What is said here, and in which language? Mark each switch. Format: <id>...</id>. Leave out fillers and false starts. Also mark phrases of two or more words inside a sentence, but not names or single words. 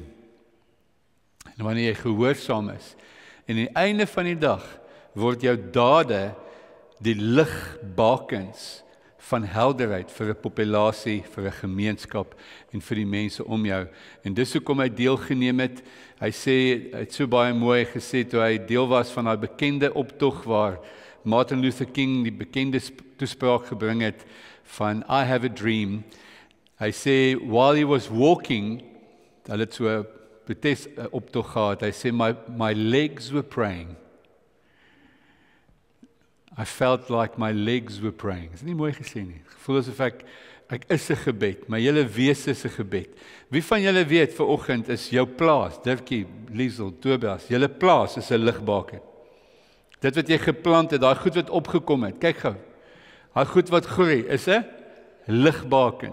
<af>En wanneer jy gehoorsaam is. En aan die einde van die dag word jou dade die ligbakens van helderheid vir 'n populasie, vir 'n gemeenskap en vir die mense om jou. En dis hoekom hy deelgeneem het. Hy het so baie mooi gesê toe hy deel was van daai bekende optog waar Martin Luther King die bekende toespraak gebring het van</af> <en>I have a dream.</en> <af>Hy sê</af> <en>while he was walking,</en> <af>hulle het so 'n protes optog gehad. Hy sê</af> <en>my legs were praying. I felt like my legs were praying.</en> <af>Is nie mooi gesê nie. Gevoel asof ek is 'n gebed, my hele wese is 'n gebed. Wie van julle weet vanoggend is jou plaas, Dirkie, Liesel, Tobias, julle plaas is 'n ligbaken. Dit wat jy geplant het, daai goed wat opgekom het, kyk gou. Daai goed wat groei is 'n ligbaken.</af>